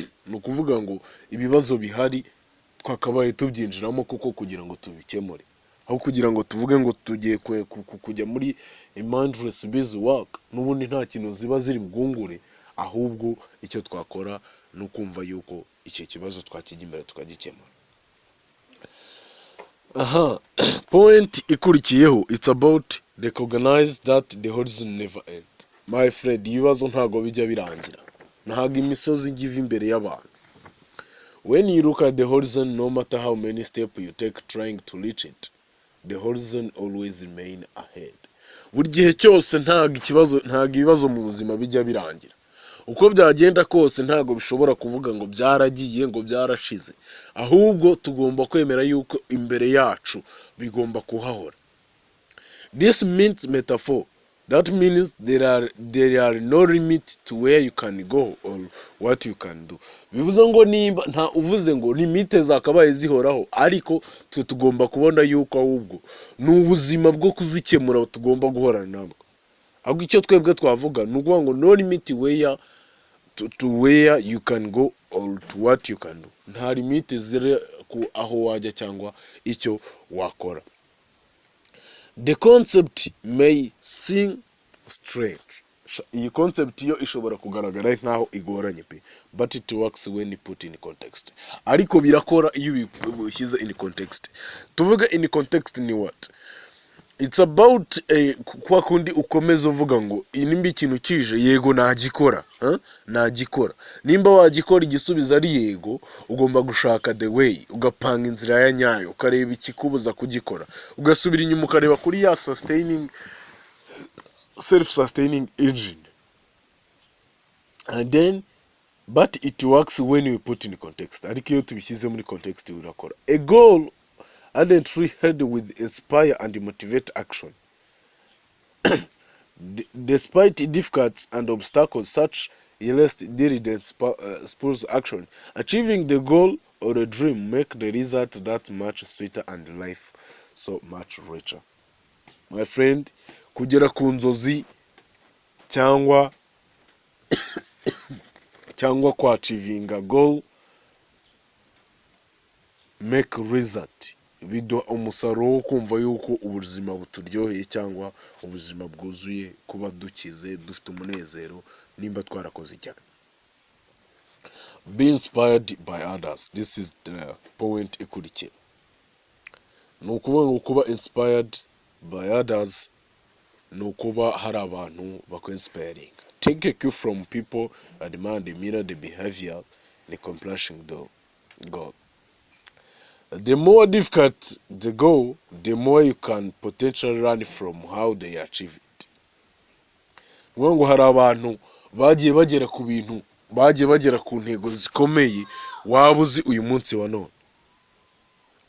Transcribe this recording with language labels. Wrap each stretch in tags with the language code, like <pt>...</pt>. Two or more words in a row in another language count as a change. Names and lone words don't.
<rw>Ni ukuvuga ngo ibibazo bihari twakabaye tubyinjiramo kuko kugira ngo tubikemure, aho kugira ngo tuvuge ngo tugiye kujya muri</rw> <en>mindless busy work</en> <rw>n'ubundi nta kintu ziba ziri bwungure, ahubwo icyo twakora no kumva yuko icyo kibazo twakijya imbere tukagikemura. Point ikurikiyeho,</rw> <en>it's about recognize that the horizon never ends. My friend,</en> <rw>ibibazo ntago bijya birangira, ntago imisozi igiva imbere y'abantu.</rw> <en>When you look at the horizon, no matter how many steps you take trying to reach it, the horizon always remain ahead.</en> <rw>Buri gihe cyose ntago ibibazo mu buzima bijya birangira. Uko byagenda kose ntago bishobora kuvuga ngo byaragiye ngo byarashize, ahubwo tugomba kwemera yuko imbere yacu bigomba kuhahora.</rw> <en>This means metaphor. That means there are no limit to where you can go or what you can do.</en> <rw>Bivuze ngo nimba nta uvuze ngo limite zakabaye zihoraho, ariko twe tugomba kubona yuko ahubwo n'ubuzima bwo kuzikemura tugomba guhorana nabwo. Ahubwo icyo twebwe twavuga ni ukuvuga ngo</rw> <en>no limit where to where you can go or to what you can do.</en> <rw>Nta limite zire ku aho wajya cyangwa icyo wakora.</rw> <en>The concept may seem strange.</en> <rw>Iyi concept yo ishobora kugaragara nkaho igoranye pe,</rw> <en>but it works when put in context.</en> <rw>Ariko birakora iyo ubishyize</rw> <en>in context.</en> <rw>Tuvuga</rw> <en>in context</en> <rw>ni what?</rw> <en>It's about</en> <rw>kwa kundi ukomeza uvuga ngo nimba ikintu kije yego nagikora, nagikora. Nimba wagikora igisubiza ari yego, ugomba gushaka</rw> <en>the way,</en> <rw>ugapanga inzira ya nyayo, ukareba ikikubuza kugikora, ugasubira inyuma ukareba kuri ya</rw> <en>self-sustaining engine. And then, but it works when you put in context.</en> <rw>Ariko iyo tubishyize muri context urakora.</rw> <en>A goal ardently held with inspire and motivate action. Despite difficulties and obstacles, such earnest diligence spurs action. Achieving the goal or a dream make the result that much sweeter and life so much richer. My friend,</en> <rw>kugera ku nzozi cyangwa kwa</rw> <en>achieving a goal make result,</en> <rw>biduha umusaruro wo kumva yuko ubuzima buturyoheye cyangwa ubuzima bwuzuye, kuba dukize dufite umunezero nimba twarakoze cyane.</rw> <en>Be inspired by others. This is the point ikurikiye.</en> <rw>Ni ukuvuga ngo kuba</rw> <en>inspired by others</en> <rw>ni ukuba hari abantu bakwensipayiringa.</rw> <en>Take a cue from people and demand mirror the behavior in accomplishing the goal. The more difficult the goal, the more you can potentially learn from how they achieve it.</en> <rw>Ngo hari abantu bagiye bagera ku bintu, bagiye bagera ku ntego zikomeye waba uzi uyu munsi wa none.</rw>